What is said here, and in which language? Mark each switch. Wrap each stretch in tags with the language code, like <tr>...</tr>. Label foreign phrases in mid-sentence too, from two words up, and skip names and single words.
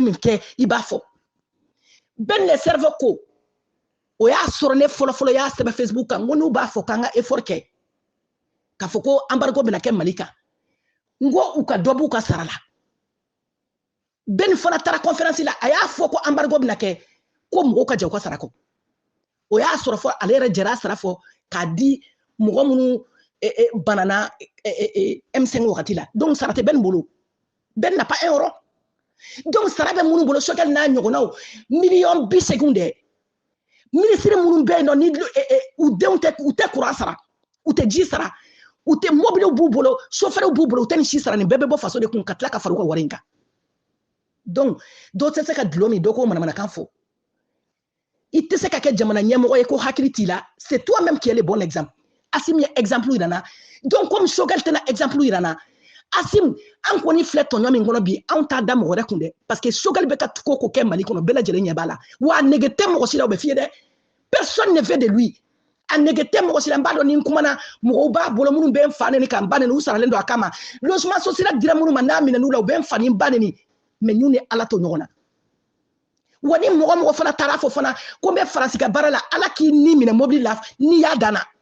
<bm>min kɛ i b'a fɔ bɛɛ</bm> <fr>le cerveau</fr> <bm>ko o y'a sɔrɔ ne fɔlɔfɔlɔ y'a sɛbɛn Facebook kan n ko n'u b'a fɔ k'an ka effort kɛ k'a fɔ ko embargo bɛna kɛ Mali kan n ko u ka dɔ b'u ka sara la bɛɛ fana taara conférence la a y'a fɔ ko embargo bɛna kɛ ko mɔgɔw ka jɛ u ka sara kɔ o y'a sɔrɔ fɔ ale yɛrɛ jɛra sara fɔ k'a di mɔgɔ minnu banana M5 wagati la donc sara tɛ bɛɛ bolo bɛɛ</bm> <fr>n'a pas un euro</fr> <bm>donc sara bɛ minnu bolo Sogɛl n'a ɲɔgɔnnaw miliyɔn 80 dɛ ministre minnu bɛ yen nɔ ni u denw u tɛ courant sara u tɛ ji sara u tɛ mobiliw b'u bolo chauffeurs b'u bolo u tɛ ni si sara nin bɛɛ bɛ bɔ faso de kun ka tila ka fara u ka wari in kan donc dɔw tɛ se ka dulon min dɔ k'o manamanakan fɔ i tɛ se ka kɛ jamana ɲɛmɔgɔ ye ko hakili t'i la</bm> <fr>c'est toi même qui est le bon exemple</fr> <bm>Assimi ye exemple yira n na</bm> <fr>donc comme</fr> <bm>Sogɛl tɛna exemple yira n na Assimi an kɔni filɛ tɔɲɔ min kɔnɔ bi anw t'a da mɔgɔ wɛrɛ kun dɛ</bm> <fr>parce que</fr> <bm>Sogɛl bɛ ka ko ko kɛ Mali kɔnɔ bɛɛ lajɛlen ɲɛ b'a la wa a nege tɛ mɔgɔ si la o bɛ f'i ye dɛ</bm> <fr>personne ne veut de lui</fr> <bm>a nege tɛ mɔgɔ si la n b'a dɔn ni n kumana mɔgɔw b'a bolo minnu bɛ n fa neni ka n ba neni u saralen don a kama</bm> <fr>logement social</fr> <bm>dira minnu ma n'a minɛn'u la u bɛ n fa ni n ba neni mais n'u ni Ala to ɲɔgɔn na wa ni mɔgɔ mɔgɔ fana taara fɔ fana ko n bɛ Faransi ka baara la Ala k'i ni minɛ mobili la n'i y'a danna</bm>